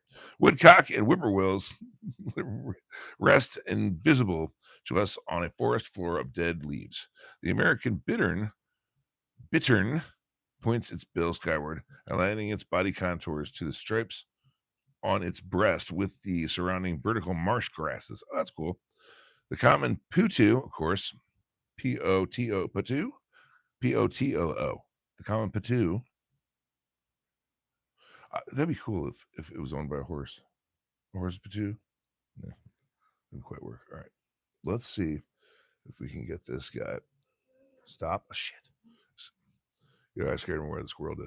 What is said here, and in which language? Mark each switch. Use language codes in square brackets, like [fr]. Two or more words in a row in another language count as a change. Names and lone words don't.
[en] Woodcock and whippoorwills rest invisible to us on a forest floor of dead leaves. The American bittern points its bill skyward, aligning its body contours to the stripes on its breast with the surrounding vertical marsh grasses. Oh, that's cool. The common potoo, of course, P-O-T-O, potoo, P-O-T-O-O. The common potoo. That'd be cool if it was owned by a horse. A horse potoo? Yeah, didn't quite work. All right. Let's see if we can get this guy. Stop. Oh, shit. I scared him where the squirrel did.